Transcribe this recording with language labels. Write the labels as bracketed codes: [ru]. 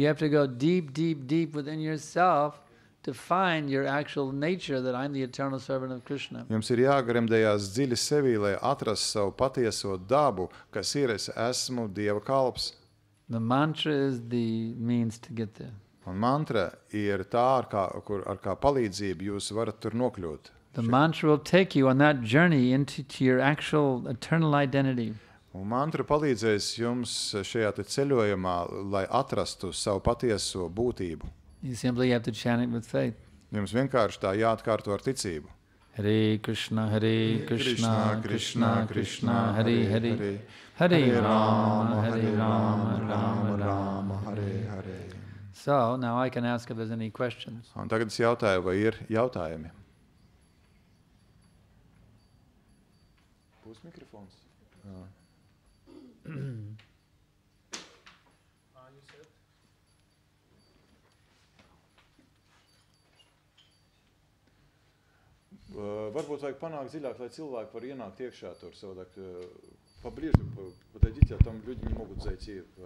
[en] You have to go deep, deep, deep within yourself to find your actual nature, that I'm the eternal servant of Krishna. [lv] Jums ir jāgremdējās dziļi sevī, lai atrastu savu patieso dabu, kas ir es esmu Dieva kalps. [en] The mantra is the means to get there. [lv] Un mantra ir tā, ar kā palīdzību jūs varat tur nokļūt. [en] The mantra will take you on that journey into your actual eternal identity. [lv] Un mantra palīdzēs jums šajā te ceļojumā, lai atrastu savu patieso būtību. [en] You simply have to chant it with faith. [lv] Jums vienkārši tā jāatkārto ar ticību. [sa] Hare Krishna, Hare Krishna, Krishna Krishna, Hare Hare, Hare Rama, Hare Rama, Rama Rama, Hare Hare. [en] So now I can ask if there's any questions. [lv] Un tagad es jautāju, vai ir jautājumi? Būs mikrofons? Varbūt vajag panākt dziļāk, lai cilvēki var ienākt iekšā tur. Savādāk, [ru] поближе подойдите, а там люди не могут зайти.